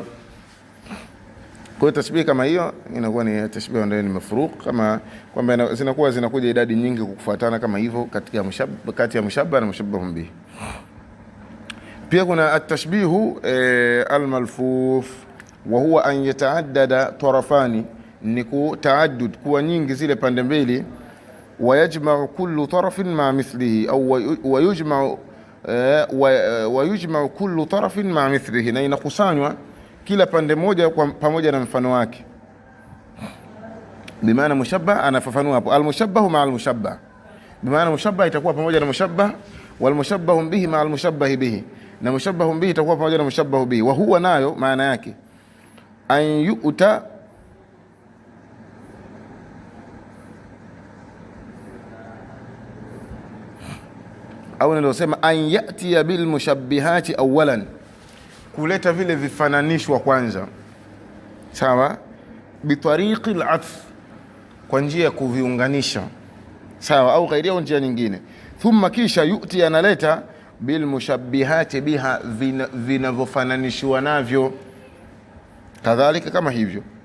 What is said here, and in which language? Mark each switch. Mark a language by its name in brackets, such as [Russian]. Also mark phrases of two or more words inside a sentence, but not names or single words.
[Swahili] Kwa hiyo tashbih kama hiyo inakuwa ni tashbih ambayo ni mafruq, kama kwamba zinakuja idadi nyingi kufuatana kama hivyo katika kati ya mushabbah na [Arabic] المشبه به. [Swahili] Pia kuna [Arabic] التشبيه الملفوف وهو أن يتعدد طرفان, [Swahili] ni kutaaddud, kuwa nyingi zile pande mbili. [Arabic] ويجمع كل طرف مع مثله، أو ويجمع كل طرف مع مثله, [Swahili] na inakusanywa kila pande moja pamoja na mfano wake. Bimaana mushabbah anafafanua hapo, [Arabic] المشبه مع المشبه, [Swahili] bimaana mushabbah itakuwa pamoja na mushabbah, [Arabic] والمشبه به مع المشبه به, [Swahili] na [Arabic] المشبه به [Swahili] itakuwa pamoja na [Arabic] المشبه به. وهو [Swahili] nayo maana yake [Arabic] أن يؤتى, [Swahili] au nilosema [Arabic] أن يأتي بالمشبهات أولا, [Swahili] kuleta vile vifananishwa kwanza. Sawa, [Arabic] بطريق العطف, [Swahili] kwa njia ya kuviunganisha. Sawa, au ghairia, au njia nyingine. Thumma, kisha yu'ti, analeta [Arabic] بالمشبهات بها, [Swahili] vinavyofananishwa navyo kadhalika kama hivyo.